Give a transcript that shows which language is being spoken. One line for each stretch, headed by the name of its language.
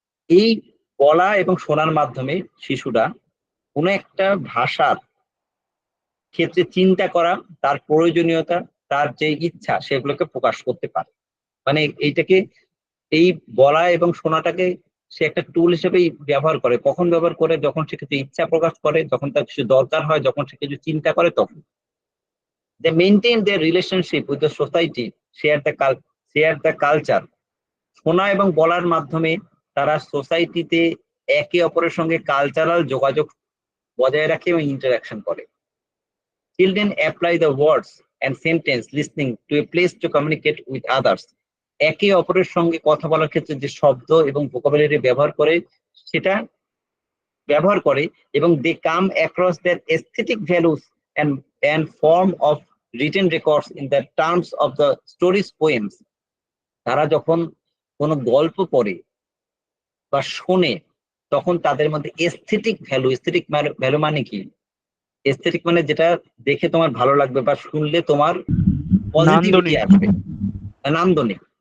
Bangla: এই বলা এবং শোনার মাধ্যমে শিশুরা কোনো একটা ভাষার ক্ষেত্রে চিন্তা করা, তার প্রয়োজনীয়তা, তার যে ইচ্ছা সেগুলোকে প্রকাশ করতে পারে। মানে এইটাকে, এই বলা এবং শোনাটাকে সে একটা টুল হিসেবেই ব্যবহার করে। কখন ব্যবহার করে? যখন সে কিছু ইচ্ছা প্রকাশ করে, যখন তার কিছু দরকার হয়, যখন সে কিছু চিন্তা করে, তখন।
English: They maintain their relationship with the society, share the culture.
Bangla: শোনা এবং বলার মাধ্যমে তারা সোসাইটিতে একে অপরের সঙ্গে কালচারাল যোগাযোগ বজায় রাখে এবং ইন্টারাকশন করে।
English: Children apply the words and sentence listening to a place to communicate with others.
Bangla: একে অপরের সঙ্গে কথা বলার ক্ষেত্রে যে শব্দ এবং ভোকাবুলারি ব্যবহার করে সেটা ব্যবহার করে, এবং
English: they come across their aesthetic values and form of written records in the terms of the stories poems.
Bangla: তারা যখন কোনো গল্প পড়ে বা শোনে তখন তাদের মধ্যে এস্থেটিক ভ্যালু মানে কি? এস্থেটিক মানে যেটা দেখে তোমার ভালো লাগবে বা শুনলে তোমার পজিটিভিটি আসবে, নান্দনিক।